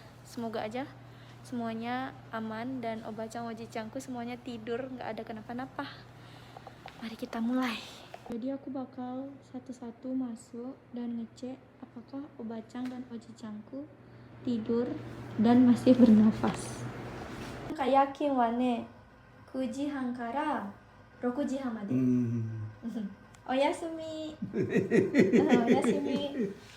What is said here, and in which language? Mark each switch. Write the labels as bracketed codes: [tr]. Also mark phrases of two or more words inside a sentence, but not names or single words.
[id] Semoga aja semuanya aman dan Obacang Ojicangku semuanya tidur, nggak ada kenapa-napa. Mari kita mulai. Jadi aku bakal satu-satu masuk dan ngecek apakah Obacang dan Ojicangku tidur dan masih bernafas. [ja] 夜勤はね 9時半から6時半まで。おやすみ。おやすみ。